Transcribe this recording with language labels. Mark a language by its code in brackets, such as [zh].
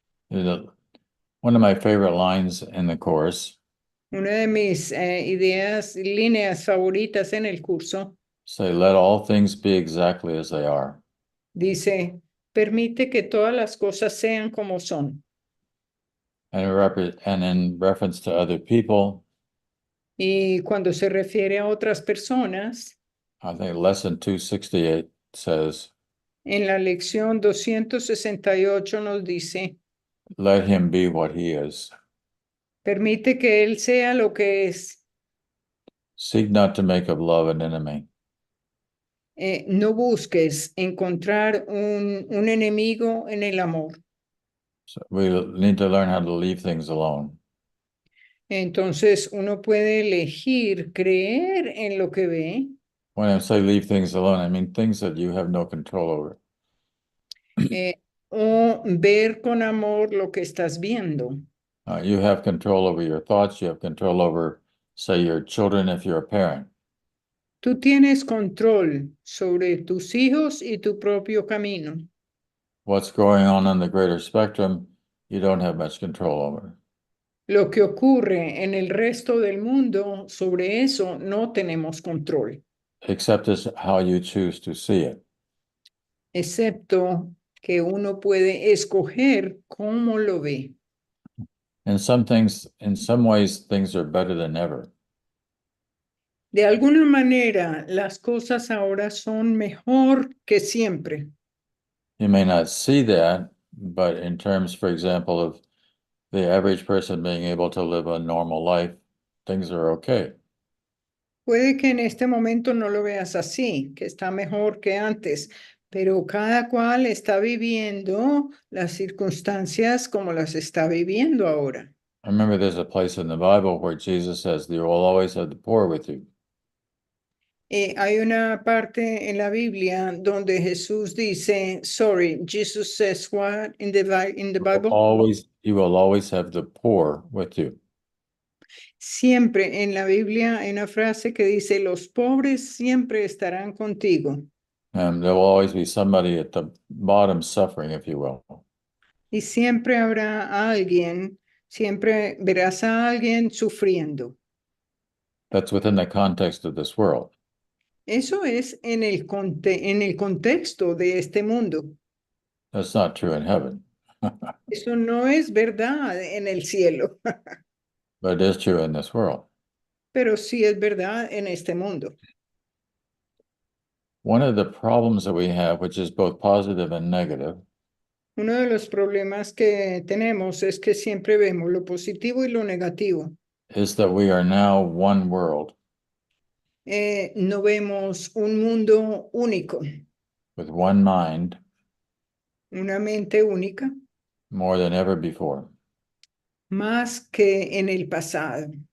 [en] One of my favorite lines in the Course [es] Una de mis líneas favoritas en el curso [en] say, let all things be exactly as they are. [es] dice, permite que todas las cosas sean como son. [en] And in reference to other people, [es] Y cuando se refiere a otras personas, [en] I think lesson 268 says, [es] en la lección 268 nos dice, [en] let him be what he is. [es] permite que él sea lo que es. [en] Seek not to make of love an enemy. [es] No busques encontrar un enemigo en el amor. [en] So we need to learn how to leave things alone. [es] Entonces uno puede elegir creer en lo que ve. [en] When I say leave things alone, I mean things that you have no control over. [es] O ver con amor lo que estás viendo. [en] You have control over your thoughts. You have control over, say, your children if you're a parent. [es] Tú tienes control sobre tus hijos y tu propio camino. [en] What's going on the greater spectrum, you don't have much control over. [es] Lo que ocurre en el resto del mundo, sobre eso no tenemos control. [en] Except as how you choose to see it. [es] Excepto que uno puede escoger cómo lo ve. [en] In some ways, things are better than ever. [es] De alguna manera, las cosas ahora son mejor que siempre. [en] You may not see that, but in terms, for example, of the average person being able to live a normal life, things are okay. [es] Puede que en este momento no lo veas así, que está mejor que antes, pero cada cual está viviendo las circunstancias como las está viviendo ahora. [en] I remember there's a place in the Bible where Jesus says, you will always have the poor with you. [es] Hay una parte en la Biblia donde Jesús dice, [en] Jesus says what in the Bible? You will always have the poor with you. [es] Siempre en la Biblia hay una frase que dice, los pobres siempre estarán contigo. [en] And there will always be somebody at the bottom suffering, if you will. [es] Y siempre habrá alguien, siempre verás a alguien sufriendo. [en] That's within the context of this world. [es] Eso es en el contexto de este mundo. [en] That's not true in heaven. [es] Eso no es verdad en el cielo, [en] But it is true in this world. [es] pero sí es verdad en este mundo. [en] One of the problems that we have, which is both positive and negative, [es] Uno de los problemas que tenemos es que siempre vemos lo positivo y lo negativo. [en] is that we are now one world [es] No vemos un mundo único, [en] with one mind [es] una mente única, [en] more than ever before. [es] más que en el pasado.